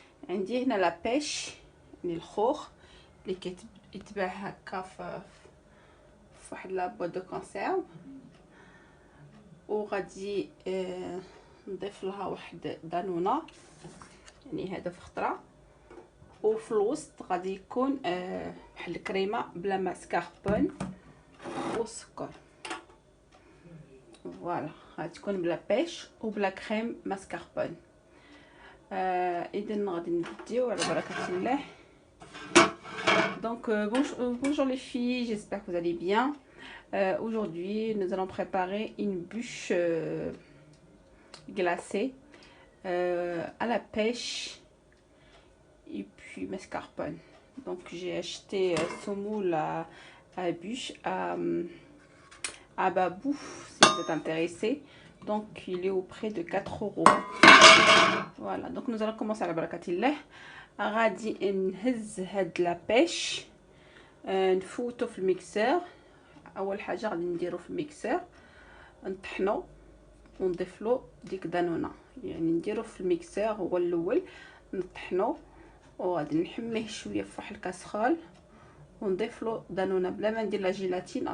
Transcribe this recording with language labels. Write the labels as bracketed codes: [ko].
[ar] عندي هنا لابيش يعني الخوخ اللي كيتباع هكا في واحد لابو دو كونسيرف، وغادي نضيف لها واحد دانونه يعني هذا في خطره، وفي الوسط غادي يكون بحال الكريمه بلا ماسكاربون والسكر. فوالا غادي تكون بلا بيش وبلا كريم ماسكاربون. اذا غادي نبداو على بركه الله. [fr] Donc bonjour les filles, j'espère que vous allez bien. Aujourd'hui nous allons préparer une bûche glacée à la pêche et puis mascarpone. Donc j'ai acheté ce moule à bûche à Babou si vous êtes intéressé. Donc il est au prix de 4 euros. Voilà, donc nous allons commencer à la barakatillah. [ar] غادي نهز هاد لابيش نفوتو في الميكسور. اول حاجه غادي نديرو في الميكسور نطحنو ونضيف له ديك دانونه، يعني نديرو في الميكسور هو الاول نطحنو، وغادي نحميه شويه في واحد الكاسرول ونضيف له دانونه بلا ما ندير لا جيلاتين.